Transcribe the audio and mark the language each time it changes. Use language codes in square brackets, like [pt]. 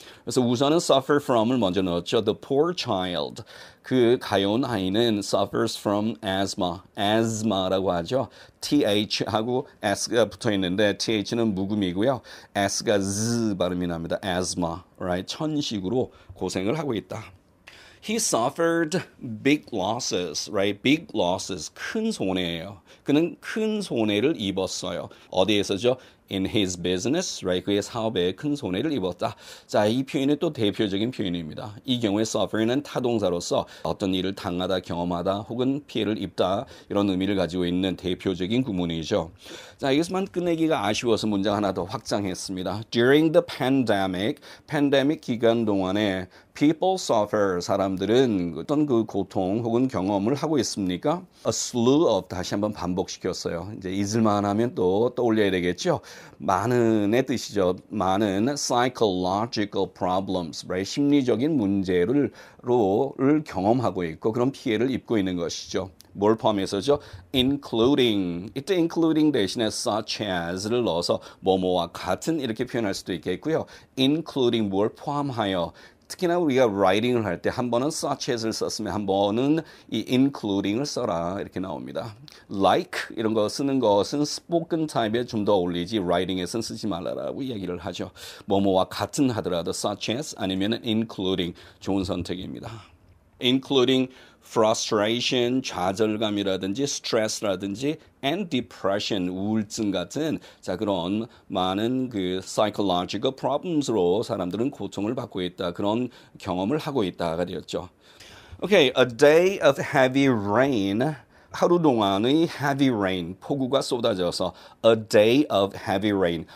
[ko] 그래서 우선은 suffer from을 먼저 넣었죠. [en] The poor child. [ko] 그 가여운 아이는 [en] suffers from asthma [ko] 라고 하죠. TH하고 S가 붙어 있는데 TH는 묵음이고요. S가 Z 발음이 납니다. asthma, right? 천식으로 고생을 하고 있다. [en] He suffered big losses, right? Big losses, [ko] 큰 손해예요. 그는 큰 손해를 입었어요. [en] 어디에서죠? In his business, right? [ko] 그의 사업에 큰 손해를 입었다. 자, 이 표현은 또 대표적인 표현입니다. 이 경우에 suffer는 타동사로서 어떤 일을 당하다, 경험하다, 혹은 피해를 입다 이런 의미를 가지고 있는 대표적인 구문이죠. 자, 이것만 끝내기가 아쉬워서 문장 하나 더 확장했습니다. During the pandemic 기간 동안에 people suffer, 사람들은 어떤 그 고통 혹은 경험을 하고 있습니까? A slew of, 다시 한번 반복시켰어요. 이제 잊을만 하면 또 떠올려야 되겠죠. 많은의 뜻이죠. 많은 psychological problems, right? 심리적인 문제를 경험하고 있고 그런 피해를 입고 있는 것이죠. 뭘 포함해서죠? including. 이때 including 대신에 such as를 넣어서 뭐뭐와 같은 이렇게 표현할 수도 있겠고요. including 뭘 포함하여 특히나 우리가 writing을 할 때 한 번은 such as를 썼으면 한 번은 이 including을 써라 이렇게 나옵니다. like 이런 거 쓰는 것은 spoken type에 좀 더 어울리지 writing에서는 쓰지 말라라고 이야기를 하죠. 뭐뭐와 같은 하더라도 such as 아니면 including 좋은 선택입니다. including frustration, 좌절감이라든지 stress라든지 and depression, 우울증 같은 자 그런 많은 그 psychological problems로 사람들은 고통을 받고 있다. 그런 경험을 하고 있다가 되었죠. [en] Okay, a day of heavy rain. [ko] 하루 동안의 heavy rain, 폭우가 쏟아져서 a day of heavy rain.